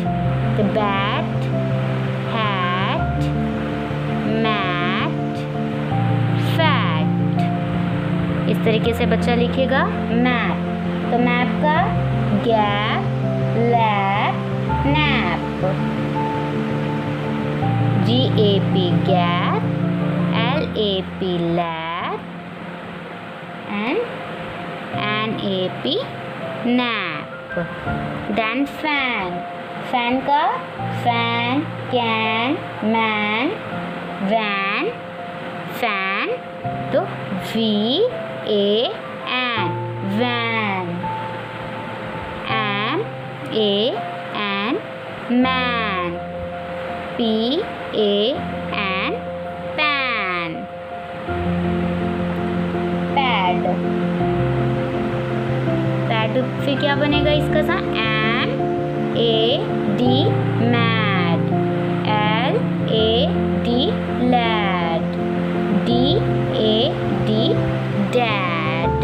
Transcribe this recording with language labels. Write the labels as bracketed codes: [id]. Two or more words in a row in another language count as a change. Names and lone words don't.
[hi] तो [en] bat, hat, mat, fat, [hi] इस तरीके से बच्चा लिखेगा मैप। तो मैप का [en] gap, lap, nap. GAP गैप, LAP lap, and NAP nap. Then fan, fan का fan, can, man, van, fan, तो VAN, van, MAN, man, PAN, pan, पैड। [hi] पैड फिर क्या बनेगा इसका सा [en] MAD mad, LAD lad, DAD dad.